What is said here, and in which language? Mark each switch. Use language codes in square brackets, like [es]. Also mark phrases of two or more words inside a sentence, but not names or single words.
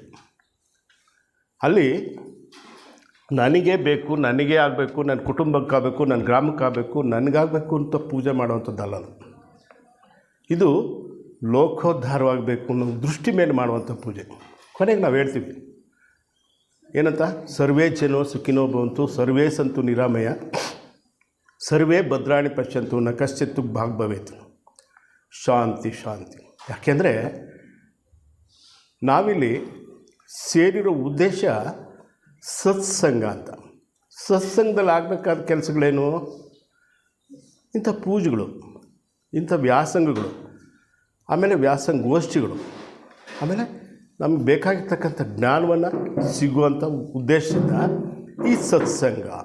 [kn] ಅಲ್ಲಿ ನನಗೇ ಬೇಕು, ನನಗೇ ಆಗಬೇಕು, ನನ್ನ ಕುಟುಂಬಕ್ಕಾಗಬೇಕು, ನನ್ನ ಗ್ರಾಮಕ್ಕಾಗಬೇಕು, ನನಗಾಗಬೇಕು ಅಂತ ಪೂಜೆ ಮಾಡುವಂಥದ್ದಲ್ಲ. ಇದು ಲೋಕೋದ್ಧಾರವಾಗಬೇಕು ಅನ್ನೋ ದೃಷ್ಟಿ ಮೇಲೆ ಮಾಡುವಂಥ ಪೂಜೆ. ಕೊನೆಗೆ ನಾವು ಹೇಳ್ತೀವಿ ಏನಂತ? [sa] ಸರ್ವೇ ಜನೋ ಸುಖಿನೋ ಭವಂತು, ಸರ್ವೇ ಸಂತು ನಿರಾಮಯ, ಸರ್ವೇ ಭದ್ರಾಣಿ ಪಶ್ಯಂತು, ನ ಕಶ್ಚಿತ್ತು ಭಾಗ್ಭವೇತು. ಶಾಂತಿ ಶಾಂತಿ. [kn] ಯಾಕೆಂದರೆ ನಾವಿಲ್ಲಿ ಸೇರಿರೋ ಉದ್ದೇಶ ಸತ್ಸಂಗ ಅಂತ. ಸತ್ಸಂಗದಲ್ಲಿ ಆಗಬೇಕಾದ ಕೆಲಸಗಳೇನು? ಇಂಥ ಪೂಜೆಗಳು, ಇಂಥ ವ್ಯಾಸಂಗಗಳು, ಆಮೇಲೆ ವ್ಯಾಸಂಗೋಷ್ಠಿಗಳು, ಆಮೇಲೆ ನಮಗೆ ಬೇಕಾಗಿರ್ತಕ್ಕಂಥ ಜ್ಞಾನವನ್ನು ಸಿಗುವಂಥ ಉದ್ದೇಶದಿಂದ ಈ ಸತ್ಸಂಗ.